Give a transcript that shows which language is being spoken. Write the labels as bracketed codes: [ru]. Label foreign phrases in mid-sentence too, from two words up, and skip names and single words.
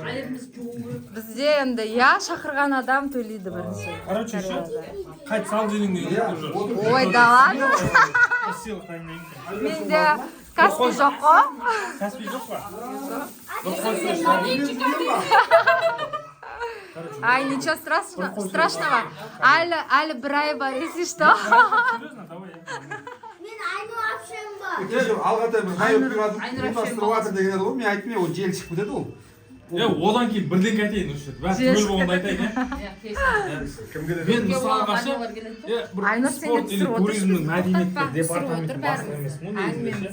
[kk] Бізде енді, я шақырған адам төлейді бірінші. Короче, қайт сал денің деген уже. [ru] Ой, да ладно. [kk] Сыйлық дайындаймын. Менде каспи жоқ қой. Каспи жоқ па? Ай, [ru] ничего страшного. [kk] Әлі бір ай бар, [ru] если что. Серьезно, давай. [kk] Алғатай бір ғайып ұйымдастырып жатыр деген еді ғой, мен айттым ол жел шығып кетеді ол. Одан кейін бірдеңке айтайын осы жерде. Бәрі түгел болғанда айтайын, мен мысалға бір спорт или туризмнің мәдениеттер департаменттің бастығы емеспін ғой негізінде.